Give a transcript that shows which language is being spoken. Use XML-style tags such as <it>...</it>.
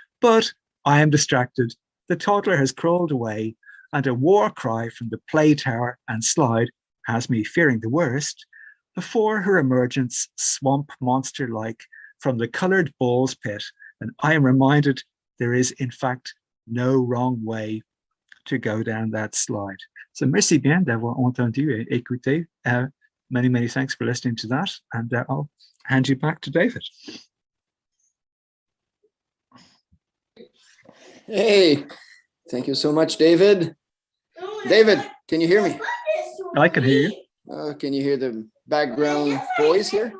<en>But I am distracted, the toddler has crawled away, and a war cry from the play tower and slide has me fearing the worst, before her emergence, swamp monster-like, from the coloured balls pit, and I am reminded there is, in fact, no wrong way to go down that slide.</en> <fr>So merci bien d'avoir entendu et écouté.</fr> <en>Many, many thanks for listening to that, and I'll hand you back to David. Hey, thank you so much, David. David, can you hear me? I can hear you. Can you hear the background voice here?</en>